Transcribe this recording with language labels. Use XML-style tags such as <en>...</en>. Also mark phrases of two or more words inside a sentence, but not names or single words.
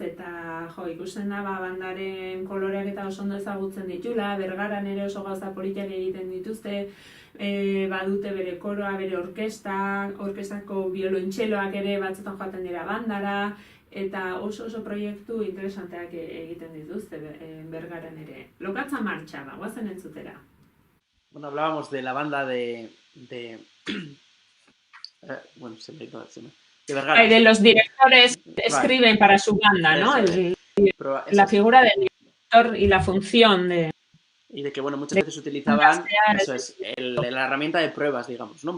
<eu>Eta ikusten da bandaren koloreak eta oso ondo ezagutzen ditula, Bergaran ere oso gauza politak egiten dituzte, badute bere koroa, bere orkestako biolontxeloak ere batzutan joaten dira bandara, eta oso proiektu interesanteak egiten dituzte Bergaran ere. Lokatza Martxa da, guazen entzutera.</eu> <es>Bueno, hablábamos de la banda de Vergara. De los directores escriben para su banda, ¿no? La figura del director y la función de... Y de que, bueno, muchas veces utilizaban, eso es, la herramienta de pruebas, digamos, ¿no?</es>